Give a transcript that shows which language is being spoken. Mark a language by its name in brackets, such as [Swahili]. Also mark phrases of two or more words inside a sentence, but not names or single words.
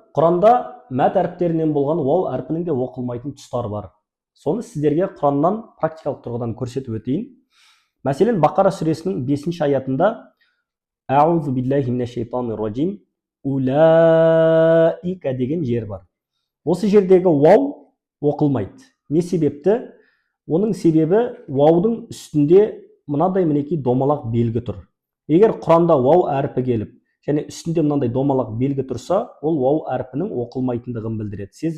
[Kazakh] Құранда мәт әріптерінен болған вау әрпінің де оқылмайтын тұстары бар. Соны сіздерге Құраннан практикалық тұрғыдан көрсетіп өтейін. Мәселен, Бақара сүресінің 5-ші аятында [Arabic] أعوذ بالله من الشيطان الرجيم أولئك [Kazakh] деген жер бар. Осы жердегі вау оқылмайды. Не себепті? Оның себебі ваудың үстінде мынадай мінекей домалақ белгі тұр. Егер Құранда вау әрпі келіп, және үстінде мынандай домалақ белгі тұрса, ол вау әрпінің оқылмайтындығын білдіреді.